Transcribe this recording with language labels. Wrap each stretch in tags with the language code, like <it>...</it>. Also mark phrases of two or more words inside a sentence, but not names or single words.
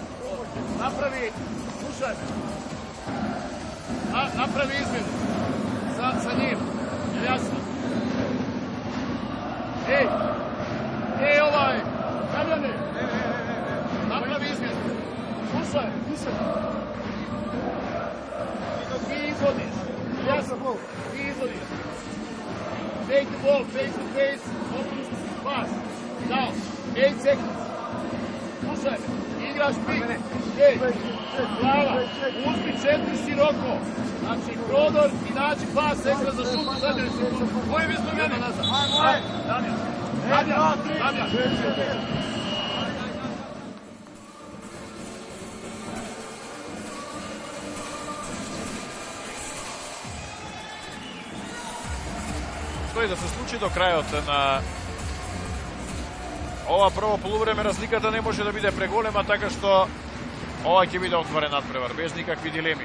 <sr>Направи измену. sad sa njim. Jasno. Ej, Damjane, napravi izmjenu. Slušaj, ti izvodiš. Jasno, ti izvodiš.</sr> <en>Take the ball, face to face, open pass. Down, 8 seconds.</en> <sr>Slušaj, igraš pik. Glava, uzmi 4 široko. Znači, prodor i nađi pas ekstra za šut. Koji mi smo meni nazad? Damjan.</sr> <mk>Што и да се случи до крајот на ова прво полувреме, разликата не може да биде преголема, така што ова ќе биде отворен надпревар, без никакви дилеми.</mk>